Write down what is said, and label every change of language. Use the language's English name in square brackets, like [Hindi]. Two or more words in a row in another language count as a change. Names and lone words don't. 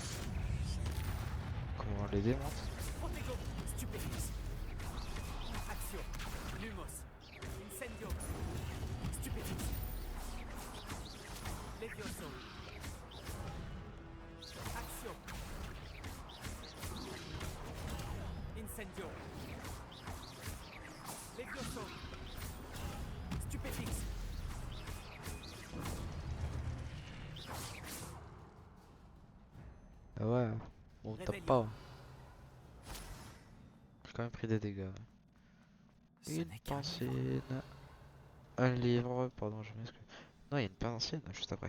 [French] Comment on les démonte? Protego. Stupefix. Action. Lumos. Incendio. Stupefix. Levioso. Action. Incendio. Levioso. Stupefix. Ah ouais, bon tape Revelio. pas. J'ai quand même pris des dégâts. Ce Une n'est qu'un livre. pensine. Un livre, pardon, je m'excuse. Non, il y a une pince ancienne juste après.